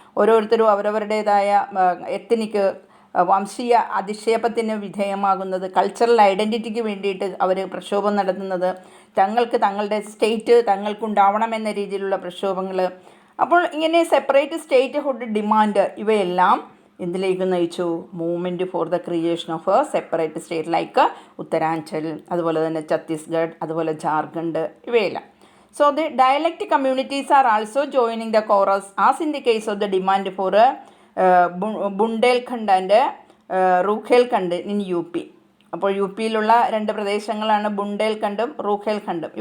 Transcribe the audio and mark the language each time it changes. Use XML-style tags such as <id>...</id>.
<ml>ഓരോരുത്തരും അവരവരുടേതായ എത്നിക് വംശീയ അധിക്ഷേപത്തിന് വിധേയമാകുന്നത്, കൾച്ചറൽ ഐഡൻറ്റിറ്റിക്ക് വേണ്ടിയിട്ട് അവർ പ്രക്ഷോഭം നടത്തുന്നത്, തങ്ങളുടെ സ്റ്റേറ്റ് തങ്ങൾക്കുണ്ടാവണമെന്ന രീതിയിലുള്ള പ്രക്ഷോഭങ്ങൾ. അപ്പോൾ ഇങ്ങനെ സെപ്പറേറ്റ് സ്റ്റേറ്റ് ഹുഡ് ഡിമാൻഡ് ഇവയെല്ലാം എന്തിലേക്ക് നയിച്ചു?</ml> <en>movement for the creation of a separate state like Uttaranchal,</en> <ml>അതുപോലെ തന്നെ</ml> <en>Chhattisgarh,</en> <ml>അതുപോലെ</ml> <en>Jharkhand,</en> <ml>ഇവയെല്ലാം.</ml> <en>So the dialect communities are also joining the chorus as in the case of the demand for Bundelkhand and Rukhelkhand in UP.</en> <ml>അപ്പോൾ U പിയിലുള്ള 2 പ്രദേശങ്ങളാണ് ബുണ്ടേൽഖണ്ഡും റൂഖേൽഖണ്ഡും.</ml>